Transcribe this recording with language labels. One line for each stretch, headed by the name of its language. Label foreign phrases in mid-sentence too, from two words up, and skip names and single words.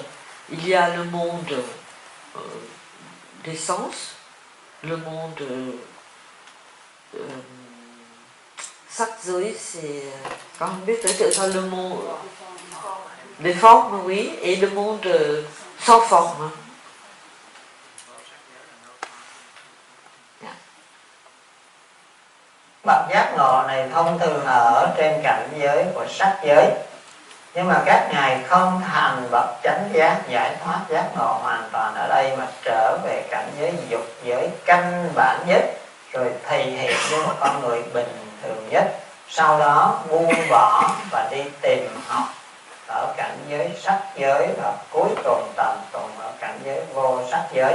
French: Il y a le monde des sens, le monde Satsui, c'est le monde des formes, oui, et le monde sans forme.
Vietnamese: Bậc giác ngộ này thông thường ở trên cảnh giới của sắc giới, nhưng mà các ngài không thành bậc chánh giác giải thoát giác ngộ hoàn toàn ở đây, mà trở về cảnh giới dục giới căn bản nhất, rồi thể hiện với một con người bình thường nhất, sau đó buông bỏ và đi tìm học ở cảnh giới sắc giới, và cuối cùng tầm tùng ở cảnh giới vô sắc giới.